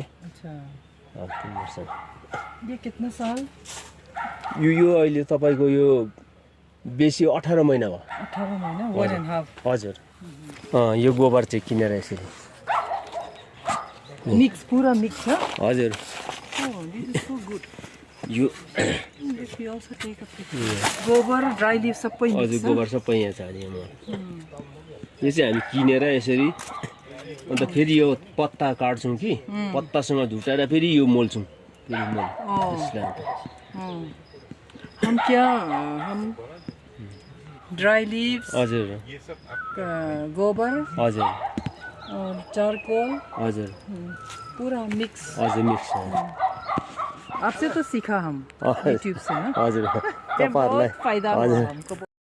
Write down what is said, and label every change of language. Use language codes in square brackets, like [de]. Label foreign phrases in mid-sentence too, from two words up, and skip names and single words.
[hi] अच्छा 3 वर्ष। ये कितना साल? [ne] यो अहिले तपाईँको यो बेसी 18 महिना भयो। [hi] 18 महीना, 1.5। [ne] हजुर यो गोबर चाहिँ किनेर यसरी [hi] मिक्स, पूरा मिक्स है। [ne] हजुर [en] this is so good. [ne] यो गोबर [en] dry leaf [ne] सबै हजुर गोबर सबै यहाँ छ अनि यो चाहिँ हामी किनेर यसरी, अन्त फेरि यो पत्ता काट्छौँ कि पत्तासँग झुटाएर फेरि यो मोल्छौँ, फेरि मोल त्यसलाई। [hi] हम [en] dry leaves, [ne] हजुर गोबर हजुर [hi] और चारकोल, [ne] हजुर [hi] पूरा मिक्स। [ne] हजुर मिक्स [hi] आपसे तो सीखा हम यूट्यूब से ना, [ne] हजुर [hi] बहुत [ne] तपाईँहरूलाई [hi] फायदा हुआ हमको।